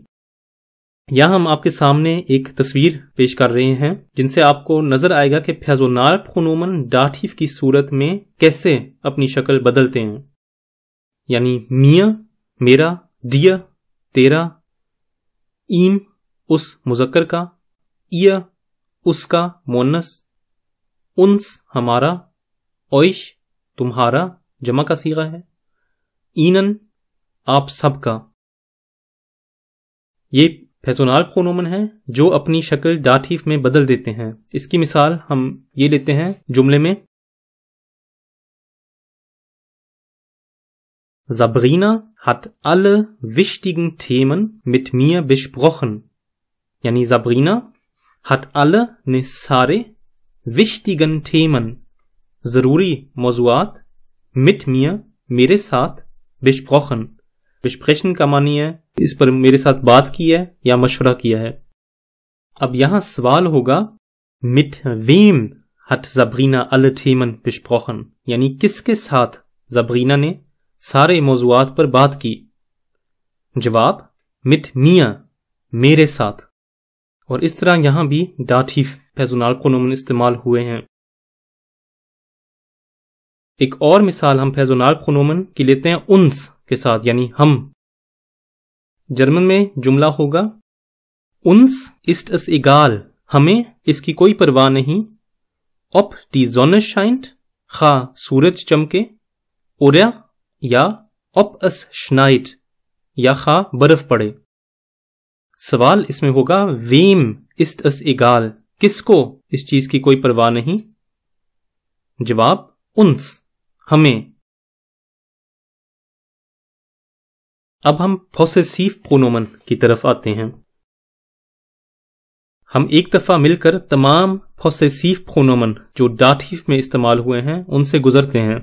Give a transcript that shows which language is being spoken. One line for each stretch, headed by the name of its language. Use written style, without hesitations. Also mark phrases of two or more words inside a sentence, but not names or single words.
Urdu: یہاں ہم آپ کے سامنے ایک تصویر پیش کر رہے ہیں جن سے آپ کو نظر آئے گا کہ پیرسونال پرونومن داتیو کی صورت میں کیسے اپنی شکل بدلتے ہیں، یعنی میاں میرا، ڈیر تیرا، ایم اس مذکر کا، ihr اس کا مونس، انس ہمارا، اوش تمہارا جمع کا صیغہ ہے، اینن آپ سب کا۔ یہ پیرسونال پرونومن ہے جو اپنی شکل داتیو میں بدل دیتے ہیں۔ اس کی مثال ہم یہ لیتے ہیں جملے میں
German: Sabrina hat alle wichtigen Themen mit mir besprochen،
Urdu: یعنی
German: Sabrina hat alle
Urdu: نے سارے
German: wichtigen Themen
Urdu: ضروری موضوعات
German: mit mir
Urdu: میرے ساتھ besprochen، besprechen کا معنی ہے اس پر میرے ساتھ بات کی ہے یا مشورہ کیا ہے۔
German: اب یہاں سوال ہوگا mit wem hat Sabrina alle Themen besprochen،
Urdu: یعنی کس کے ساتھ زبرینا نے سارے موضوعات پر بات کی؟ جواب
German: mit mir
Urdu: میرے ساتھ۔ اور اس طرح یہاں بھی داتیو پیرسونال پرونومن استعمال ہوئے ہیں۔ ایک اور مثال ہم پیرسونال پرونومن کی لیتے ہیں uns کے ساتھ، یعنی ہم۔ جرمن میں جملہ ہوگا
German: uns ist es egal،
Urdu: ہمیں اس کی کوئی پرواہ نہیں،
German: ob die Sonne scheint،
Urdu: خواہ سورج چمکے،
German: oder یا ob es schneit،
Urdu: یا خواہ برف پڑے۔ سوال اس میں ہوگا
German: wem ist es egal،
Urdu: کس کو اس چیز کی کوئی پرواہ نہیں؟ جواب uns ہمیں۔ اب ہم پوسیسیو پرونومن کی طرف آتے ہیں۔ ہم ایک دفعہ مل کر تمام پوسیسیو پرونومن جو داتیو میں استعمال ہوئے ہیں ان سے گزرتے ہیں۔